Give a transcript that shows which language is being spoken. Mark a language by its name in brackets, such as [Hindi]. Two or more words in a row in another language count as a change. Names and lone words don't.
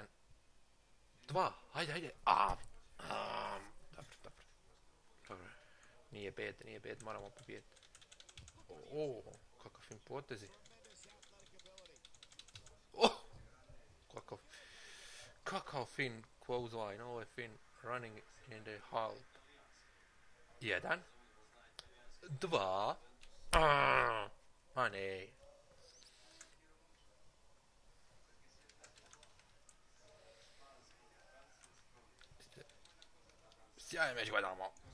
[Serbian] Dva. Ajde. Dobro. Nije bad, moramo pobijeti. Kakav fin potezi. Kakav fin clothesline, ovo je fin [English] running in the hall. [Serbian] Jedan. Dva. A ne. Sjajan meč gledamo.